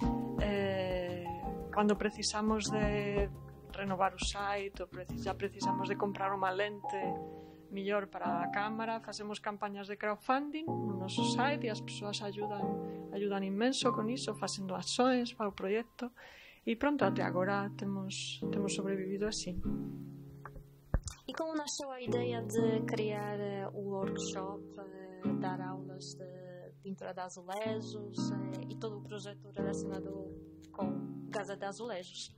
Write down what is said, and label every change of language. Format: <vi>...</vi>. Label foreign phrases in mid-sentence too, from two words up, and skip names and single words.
<gl>Cando precisamos de renovar o site, ou já precisamos de comprar unha lente mellor para a cámara, facemos campañas de crowdfunding no noso site e as persoas ayudan inmenso con iso, facendo accións para o proxecto, e pronto, até agora temos sobrevivido así.</gl> <pt>E como nasceu a ideia de criar o workshop, dar aulas de pintura de azulejos e todo o projeto relacionado com Casa de Azulejos?</pt>